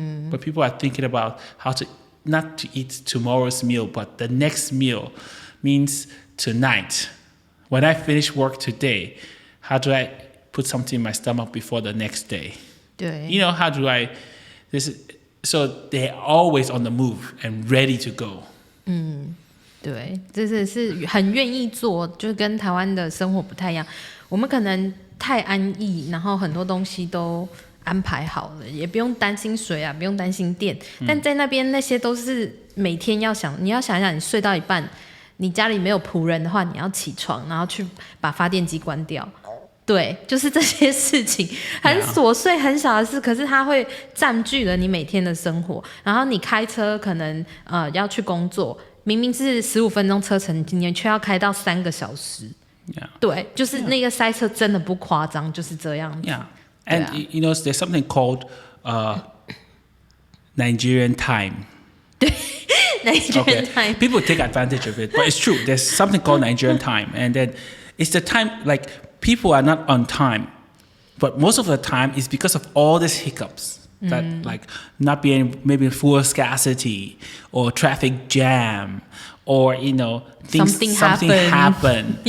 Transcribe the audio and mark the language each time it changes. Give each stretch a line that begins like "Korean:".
English: But people are thinking about how to not to eat tomorrow's meal, but the next meal means tonight. When I finish work today, how do I put something in my stomach before the next day? You know, how do I so they're always on the move and ready to go.
Chinese: 对，这是很愿意做，就跟台湾的生活不太一样。我们可能太安逸，然后很多东西都安排好了，也不用担心水啊，不用担心电。但在那边那些都是每天要想，你要想一想，你睡到一半，你家里没有仆人的话，你要起床，然后去把发电机关掉。对，就是这些事情，很琐碎、很小的事，可是它会占据了你每天的生活。然后你开车可能要去工作，明明是15分钟车程，你却要开到3个小时。对，就是那个塞车真的不夸张，就是这样子。
English: And you know, there's something called Nigerian time. Nigerian time. People take advantage of it, but it's true. There's something called Nigerian time, and then it's the time people are not on time, but most of the time it's because of all these hiccups that not being maybe fuel scarcity or traffic jam or something happened.